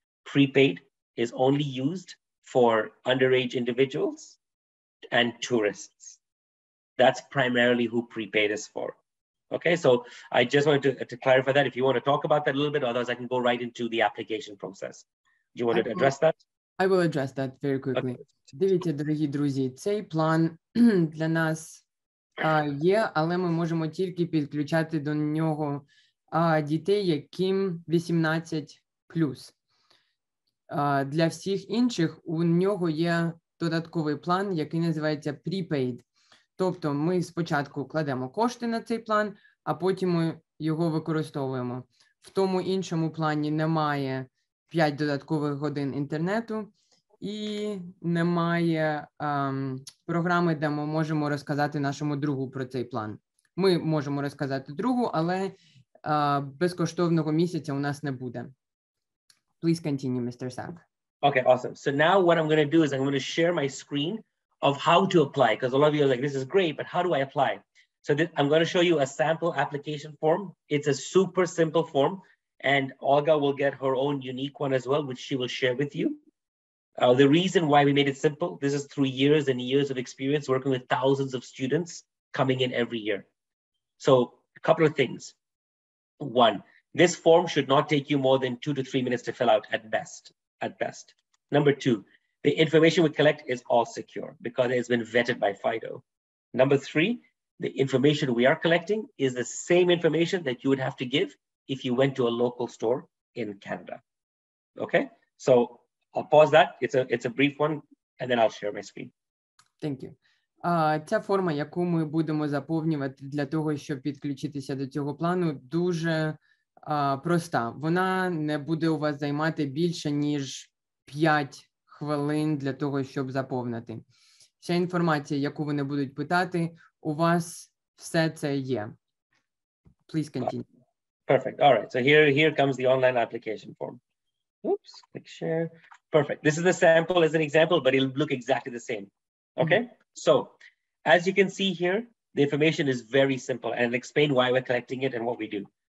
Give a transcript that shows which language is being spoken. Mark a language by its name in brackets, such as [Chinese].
[English] Prepaid is only used for underage individuals and tourists. That's primarily who prepaid is for. Okay, so I just wanted to clarify that. If you want to talk about that a little bit, otherwise I can go right into the application process. Do you want to address that? I will address that very quickly. Okay. [Ukrainian] Дивіться, дорогі друзі, цей план для нас є, але ми можемо тільки підключати до нього дітей, яким 18+. Для всіх інших у нього є додатковий план, який називається prepaid. Тобто ми спочатку кладемо кошти на цей план, а потім ми його використовуємо. В тому іншому плані немає 5 додаткових годин інтернету і немає програми, де ми можемо розказати нашому другу про цей план. Ми можемо розказати другу, але безкоштовного місяця у нас не буде. [English] Please continue, Mr. Sack. Okay, awesome. So now what I'm going to do is I'm going to share my screen of how to apply, because a lot of you are like, this is great, but how do I apply? So I'm going to show you a sample application form. It's a super simple form, and Olga will get her own unique one as well, which she will share with you. The reason why we made it simple, this is through years and years of experience working with thousands of students coming in every year. So a couple of things. One, this form should not take you more than 2 to 3 minutes to fill out at best. Number two, the information we collect is all secure because it's been vetted by Fido. Number three, the information we are collecting is the same information that you would have to give if you went to a local store in Canada. Okay, so I'll pause that. It's a brief one, and then I'll share my screen. Thank you. [Ukrainian] Ця форма, яку ми будемо заповнювати для того, щоб підключитися до цього плану, дуже проста. Вона не буде у вас займати більше, ніж 5 хвилин для того, щоб заповнити. Вся інформація, яку вони будуть питати, у вас все це є. [English] Please continue. Perfect. All right. So here comes the online application form. Oops, click share. Perfect. This is the sample as an example, but it'll look exactly the same. Okay. Mm-hmm. So as you can see here, the information is very simple, and I'll explain why we're collecting it and what we do.